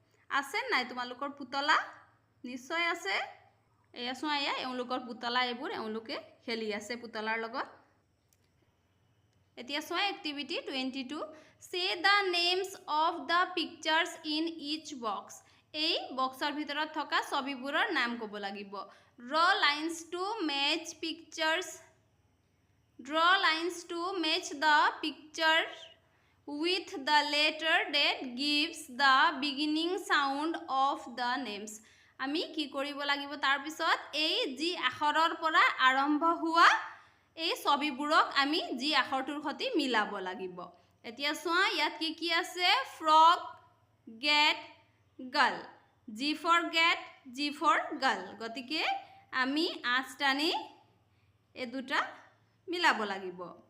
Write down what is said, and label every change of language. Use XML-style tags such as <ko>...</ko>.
<as>আছে নাই তোমালোকৰ পুতলা? নিশ্চয় আছে। এয়া সোৱা এয়া এওঁলোকৰ পুতলা, এইবোৰ এওঁলোকে খেলি আছে পুতলাৰ লগত। এতিয়া সোৱা</as> <en>Activity 22 say the names of the pictures in each box.</en> <as>এই বক্সৰ ভিতৰত থকা ছবিবোৰৰ নাম ক'ব লাগিব।</as> <en>Draw lines to match pictures, draw lines to match the picture with the letter that gives the beginning sound of the names।</en> <as>আমি কি কৰিব লাগিব তাৰ পিছত এই যি আখৰৰ পৰা আৰম্ভ হোৱা এই ছবিবোৰক আমি যি আখৰটোৰ সৈতে মিলাব লাগিব। এতিয়া সোৱা ইয়াত কি আছে? Frog, gate, girl.</as> <en>G for gate, G for girl,</en> <as>গতিকে আমি আঁচ টানি এই দুটা মিলাব লাগিব।</as>